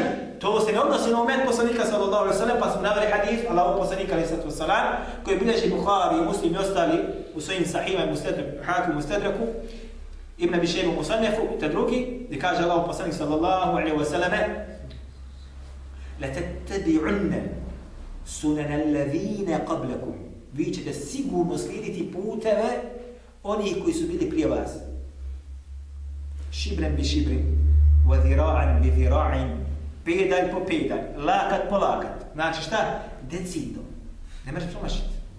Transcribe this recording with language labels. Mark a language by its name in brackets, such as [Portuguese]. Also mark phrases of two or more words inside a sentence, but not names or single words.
[Bosnian] To se ne odnosi na umet poslanika [Arabic] صلى الله عليه وسلم, [Bosnian] pa smo naveli hadis Allahov poslanika [Arabic] عليه الصلاة والسلام, [Bosnian] koji bilježi Buhari, Muslim i ostali u svojim sahihima i Hakim Mustadraku, Ibn Abi Šejbe u Musannefu, te drugi, gdje kaže Allahov poslanik [Arabic] صلى الله عليه وسلم: "لتتبعن سنن الذين قبلكم." [Bosnian] Vi ćete sigurno slijediti puteve onih koji su bili prije vas. [Arabic] شبرا بشبر وذراعا بذراع, [Bosnian] pedalj po pedalj, lakat po lakat. Znači šta? Decidno. Ne možeš promašiti.